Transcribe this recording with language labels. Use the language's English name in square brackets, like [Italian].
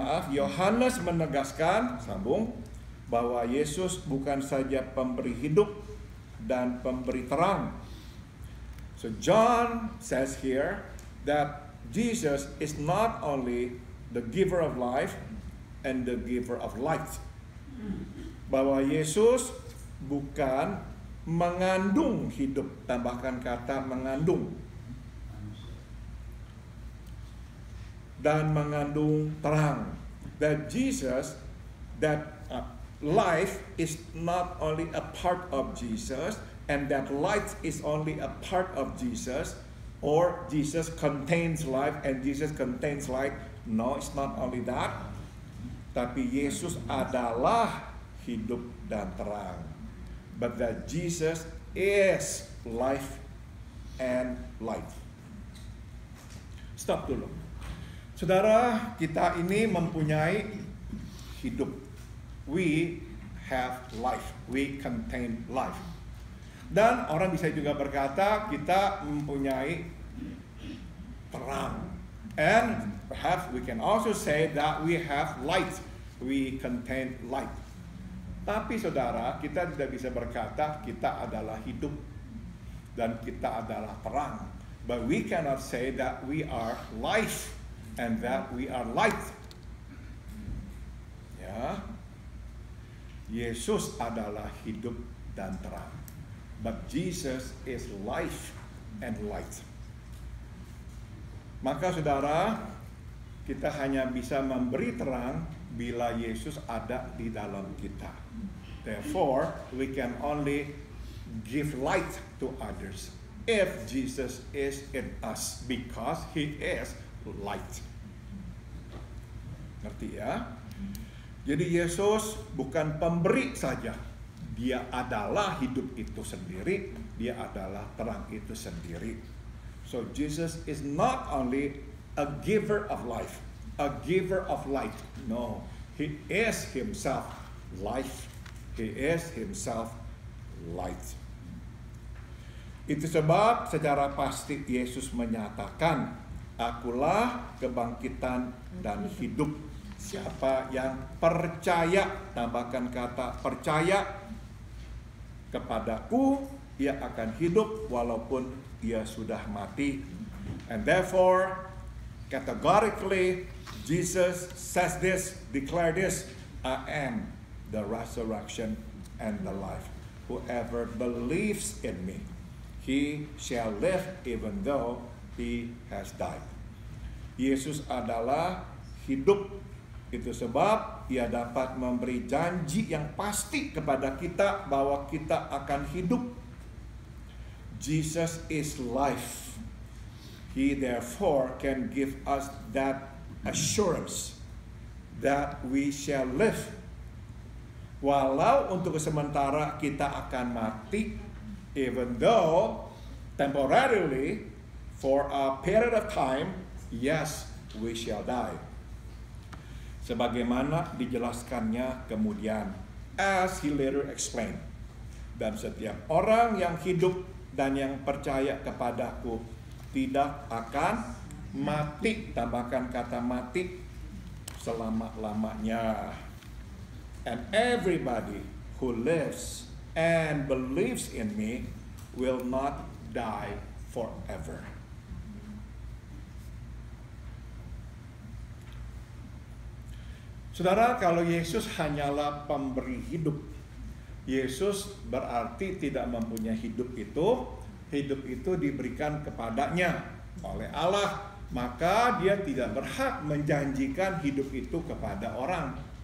[Indonesian] Yohanes menegaskan, sambung, bahwa Yesus bukan saja pemberi hidup dan pemberi terang. [English] So John says here that Jesus is not only the giver of life and the giver of light. [Indonesian] Bahwa Yesus bukan mengandung hidup, tambahkan kata mengandung, dan mengandung terang. [English] That Jesus, that life is not only a part of Jesus, and that light is only a part of Jesus, or Jesus contains life and Jesus contains light. No, it's not only that. [Indonesian] Tapi Yesus adalah hidup dan terang. [English] But that Jesus is life and light. [Indonesian] Stop dulu. Saudara, kita ini mempunyai hidup. [English] We have life. We contain life. [Indonesian] Dan orang bisa juga berkata kita mempunyai terang. [English] And perhaps we can also say that we have light. We contain light. [Indonesian] Tapi saudara, kita tidak bisa berkata kita adalah hidup dan kita adalah terang. [English] But we cannot say that we are life and that we are light. [Indonesian] Ya. Yesus adalah hidup dan terang. [English] But Jesus is life and light. [Indonesian] Maka saudara, kita hanya bisa memberi terang bila Yesus ada di dalam kita. [English] Therefore, we can only give light to others if Jesus is in us, because He is light. [Indonesian] Ngerti ya? Jadi Yesus bukan pemberi saja. Dia adalah hidup itu sendiri. Dia adalah terang itu sendiri. [English] So Jesus is not only a giver of life, a giver of light. No, He is Himself life. He is Himself light. [Indonesian] Itu sebab secara pasti Yesus menyatakan, akulah kebangkitan dan hidup. Siapa yang percaya, tambahkan kata percaya, kepadaku, ia akan hidup walaupun ia sudah mati. [English] And therefore, categorically, Jesus says this, declare this, I am the resurrection and the life. Whoever believes in me, he shall live even though he has died. [Indonesian] Yesus adalah hidup. Itu sebab ia dapat memberi janji yang pasti kepada kita bahwa kita akan hidup. [English] Jesus is life. He therefore can give us that assurance that we shall live. [Indonesian] Walau untuk sementara kita akan mati, [English] even though temporarily for a period of time, yes, we shall die. [Indonesian] Sebagaimana dijelaskannya kemudian, [English] as he later explained. [Indonesian] Dan setiap orang yang hidup dan yang percaya kepadaku tidak akan mati, tambahkan kata mati, selama-lamanya. [English] And everybody who lives and believes in me will not die forever. [Indonesian] Saudara, kalau Yesus hanyalah pemberi hidup, Yesus berarti tidak mempunyai hidup itu diberikan kepadanya oleh Allah, maka dia tidak berhak menjanjikan hidup itu kepada orang.